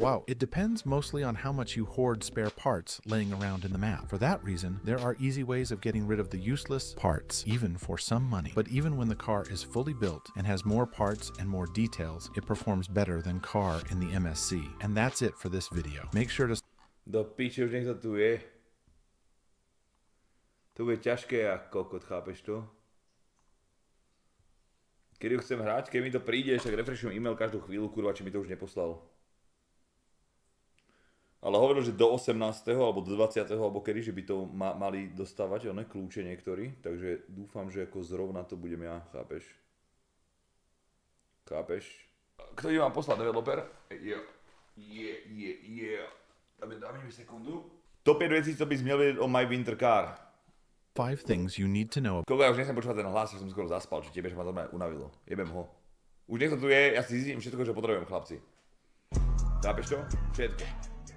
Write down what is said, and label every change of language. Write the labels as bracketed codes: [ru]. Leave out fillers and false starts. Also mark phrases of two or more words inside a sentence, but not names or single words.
[en] Wow, it depends mostly on how much you hoard spare parts laying around in the map. For that reason, there are easy ways of getting rid of the useless parts, even for some money. But even when the car is fully built and has more parts and more details, it performs better than car in the MSC. And that's it for this video. Make sure to... [sk] Do piče, už niekto tu je. To bude ťažké a kokot, chápeš to? Kedy ho chcem hrať, keď mi to príde, tak refreshujem e-mail každú chvíľu, kurva, či mi to už neposlal. Ale hovoril, že do 18. alebo do 20. alebo kedy, že by to mali dostávať, one kľúče niektorí, takže dúfam, že ako zrovna to budem ja, chápeš? Chápeš? Kto by mám poslať, developer? Dáme mi sekundu. [cs] Top 5 vecí, co bys měl vědět o My Winter Car. [en] 5 things you need to know. [sk] Koľko, ja už nechcem počúvať ten hlas, že som skoro zaspal, či tebe, že ma to unavilo. Jebem ho. Už niekto tu je, ja si zistím všetko, čo potrebujem, chlapci. Chápeš to? Všetko.